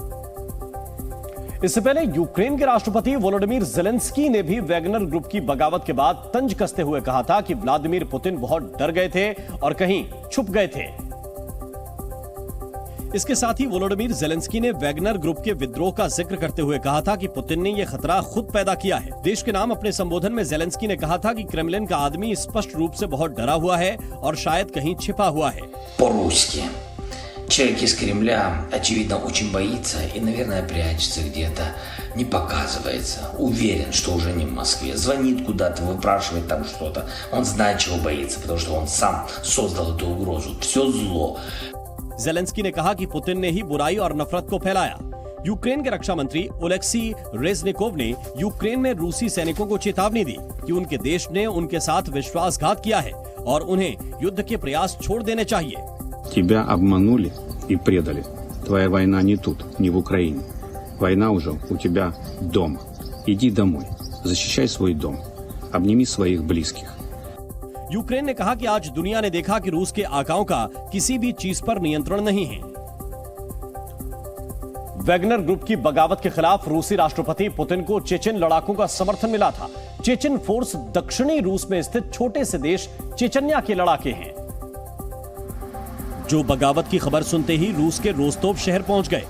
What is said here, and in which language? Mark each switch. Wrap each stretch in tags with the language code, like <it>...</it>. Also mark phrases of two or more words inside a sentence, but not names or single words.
<hi>इससे पहले यूक्रेन के राष्ट्रपति वोलोडिमीर ज़ेलेंस्की ने भी वैगनर ग्रुप की बगावत के बाद तंज कसते हुए कहा था कि व्लादिमीर पुतिन बहुत डर गए थे और कहीं छुप गए थे। इसके साथ ही वोलोडिमीर ज़ेलेंस्की ने वैगनर ग्रुप के विद्रोह का जिक्र करते हुए कहा था कि पुतिन ने यह खतरा खुद पैदा किया है। देश के नाम अपने संबोधन में ज़ेलेंस्की ने कहा था कि क्रेमलिन का आदमी स्पष्ट रूप से बहुत डरा हुआ है और शायद कहीं छिपा हुआ है।</hi> <ru>По-русски. Человек из Кремля, очевидно, очень боится и, наверное, прячется где-то, не показывается. Уверен, что уже не в Москве. Звонит куда-то, выпрашивает там что-то. Он знает, чего боится, потому что он сам создал эту угрозу. Все зло.</ru> <hi>ज़ेलेंस्की ने कहा कि पुतिन ने ही बुराई और नफरत को फैलाया। यूक्रेन के रक्षा मंत्री ओलेक्सी रेजनिकोव ने यूक्रेन में रूसी सैनिकों को चेतावनी दी कि उनके देश ने उनके साथ विश्वासघात किया है और उन्हें युद्ध के प्रयास छोड़ देने चाहिए।</hi> <ru>Тебя обманули и предали. Твоя война не тут, не в Украине. Война уже у тебя дома. Иди домой. Защищай свой дом. Обними своих близких.</ru> <hi>यूक्रेन ने कहा कि आज दुनिया ने देखा कि रूस के आकाओं का किसी भी चीज पर नियंत्रण नहीं है। वैगनर ग्रुप की बगावत के खिलाफ रूसी राष्ट्रपति पुतिन को चेचन लड़ाकों का समर्थन मिला था। चेचन फोर्स दक्षिणी रूस में स्थित छोटे से देश चेचन्या के लड़ाके हैं जो बगावत की खबर सुनते ही रूस के रोस्तोव शहर पहुंच गए।</hi>